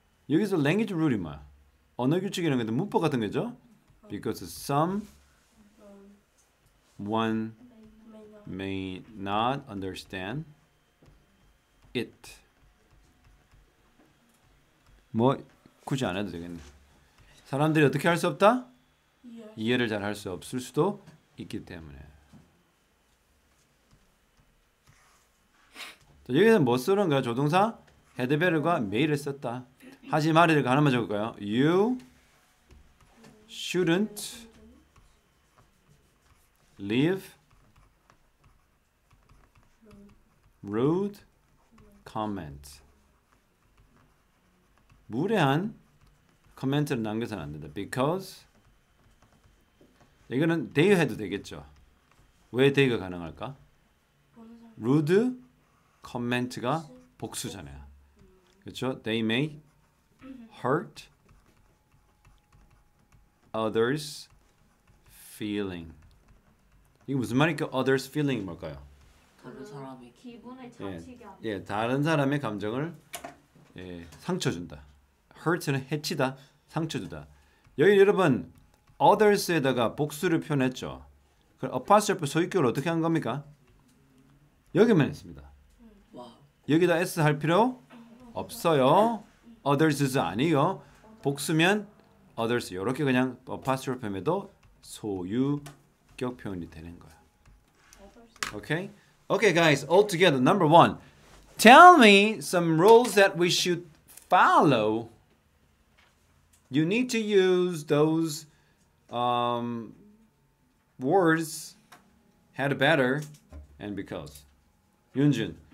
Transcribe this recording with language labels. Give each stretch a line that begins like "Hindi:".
Korean: 여기서 language rule이 뭐야? 언어 규칙이라는 건데 문법 같은 거죠?
English: Because some one may not understand it.
Korean: 뭐 굳이 안 해도 되겠네. 사람들이 어떻게 할 수 없다? 이해를 잘 할 수 없을 수도 있기 때문에. 자, 여기서 뭐 쓰는 거야? 조동사 had better과 may를 썼다. 하지 말을 하나만 적을까요?
English: You shouldn't leave rude comments.
Korean: 무례한 코멘트를 남겨서는 안 된다. Because 이거는 they 해도 되겠죠. 왜 they가 가능할까? rude 코멘트가 복수잖아요. 그렇죠?
English: They may hurt others feeling.
Korean: 이게 무슨 말일까? others feeling 뭘까요? 다른 사람이 기분을 자치게 하는. 예, 다른 사람의 감정을 상처 준다. hurt는 해치다, 상처 주다. 여기 여러분 others에다가 복수를 표현했죠. 그 apostrophe 소유격을 어떻게 한 겁니까? 여기만 했습니다. 와우. 여기다 s 할 필요 없어요. others 아니요. 복수면 others 이렇게 그냥 apostrophe에도 소유격 표현이 되는 거야.
English: Okay? Okay, guys, all together. Number one, tell me some rules that we should follow. You need to use those words had better and because. 윤준,